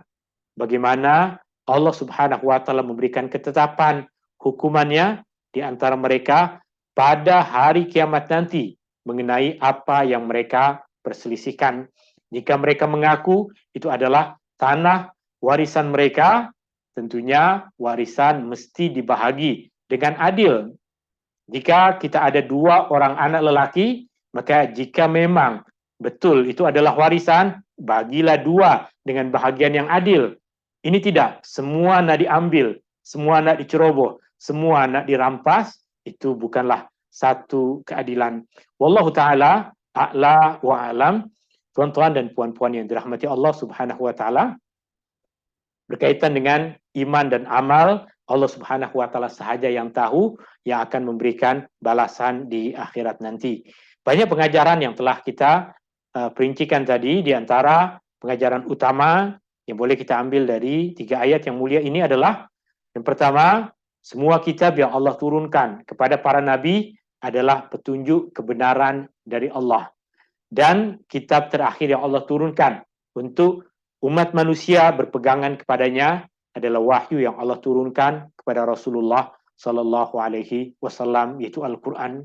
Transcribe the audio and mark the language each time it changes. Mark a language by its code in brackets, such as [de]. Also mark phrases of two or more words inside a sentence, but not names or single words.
[ms] Bagaimana Allah [ar] سبحانه وتعالى [ms] memberikan ketetapan hukumannya di antara mereka pada hari kiamat nanti mengenai apa yang mereka perselisihkan. Jika mereka mengaku itu adalah tanah warisan mereka, tentunya warisan mesti dibahagi dengan adil. Jika kita ada 2 orang anak lelaki, maka jika memang betul itu adalah warisan, bagilah 2 dengan bahagian yang adil. Ini tidak, semua nak diambil, semua nak diceroboh, semua nak dirampas, itu bukanlah satu keadilan. [ar] والله تعالى أعلى وأعلم. [ms] Tuan-tuan dan puan-puan yang dirahmati Allah [ar] سبحانه وتعالى, [ms] berkaitan dengan iman dan amal, Allah [ar] سبحانه وتعالى [ms] sahaja yang tahu, yang akan memberikan balasan di akhirat nanti. Banyak pengajaran yang telah kita perincikan tadi, di antara pengajaran utama yang boleh kita ambil dari 3 ayat yang mulia ini adalah, yang pertama, semua kitab yang Allah turunkan kepada para nabi adalah petunjuk kebenaran dari Allah. Dan kitab terakhir yang Allah turunkan untuk umat manusia berpegangan kepadanya adalah wahyu yang Allah turunkan kepada Rasulullah [ar] صلى الله عليه وسلم, [ms] yaitu Al-Qur'an.